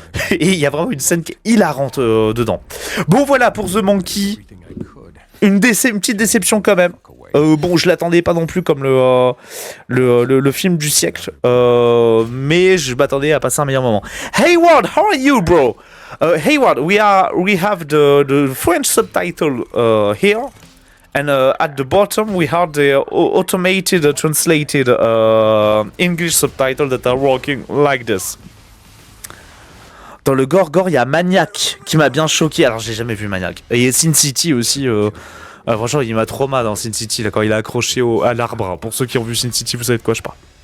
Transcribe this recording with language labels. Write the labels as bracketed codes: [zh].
[fr] Et il y a vraiment une scène qui est hilarante dedans. Bon voilà pour The Monkey. Une petite déception quand même. Bon, je l'attendais pas non plus comme le film du siècle, mais je m'attendais à passer un meilleur moment. [en] Hayward, how are you, bro? Hayward, we have the French subtitle here, and at the bottom we have the automated translated English subtitle that are working like this. [fr] Dans le gore, il y a Maniac qui m'a bien choqué. Alors j'ai jamais vu Maniac. Et Sin City aussi. Franchement, il m'a trop mal dans Sin City là, quand il est accroché à l'arbre. Pour ceux qui ont vu Sin City, vous savez de quoi je parle.